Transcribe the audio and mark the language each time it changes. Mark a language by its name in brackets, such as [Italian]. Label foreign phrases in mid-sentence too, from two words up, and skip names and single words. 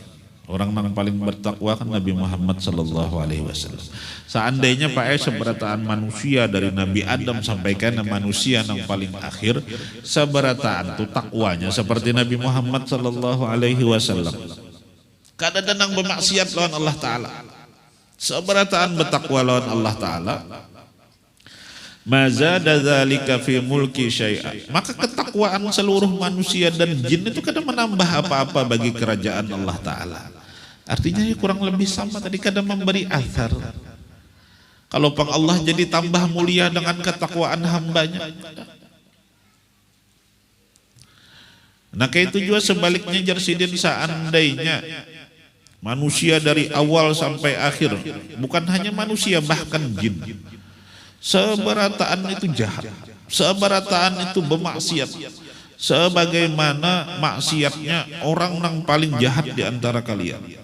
[Indonesian] Orang yang paling bertakwa kan Nabi Muhammad [Arabic] sallallahu alaihi wasallam. [Indonesian] Seandainya Pak seberataan manusia dari Nabi Adam sampai ke manusia yang paling akhir, seberataan itu takwanya seperti Nabi Muhammad [Arabic] sallallahu alaihi wasallam. [Indonesian] kada denang bermaksiat lawan Allah Ta'ala, seberataan bertakwa lawan Allah Ta'ala, [Arabic] mazada dzalika fi mulki syai'a, [Indonesian] maka ketakwaan seluruh manusia dan jin itu kada menambah apa-apa bagi kerajaan Allah Ta'ala. Artinya ya kurang lebih sama tadi, kada memberi athar. Kalau pang Allah jadi tambah mulia dengan ketakwaan hambanya. Nah kayak itu juga sebaliknya Jarsidin, seandainya manusia dari awal sampai akhir, bukan hanya manusia bahkan jin, seberataan itu jahat, seberataan itu bermaksiat, sebagaimana maksiatnya orang yang paling jahat di antara kalian.